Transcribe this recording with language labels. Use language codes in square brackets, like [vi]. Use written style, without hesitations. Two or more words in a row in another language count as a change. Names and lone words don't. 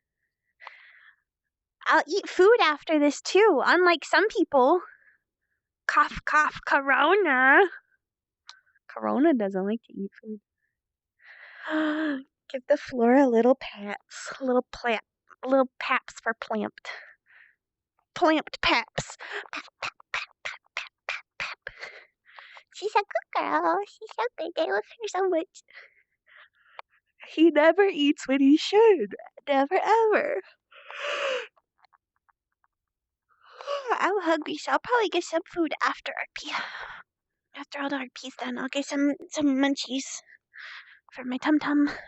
[en] I'll eat food after this too, unlike some people. Cough, cough, Corona. Corona doesn't like to eat food. Give the Flora little pats. Little paps for plamped. Plamped paps. Pap, pap, pap, pap, pap, pap, pap. She's a good girl. She's so good. I love her so much. He never eats when he should. Never ever. I'm hungry, so I'll probably get some food after RP. After all the RP's done, I'll get some munchies for my tum-tum.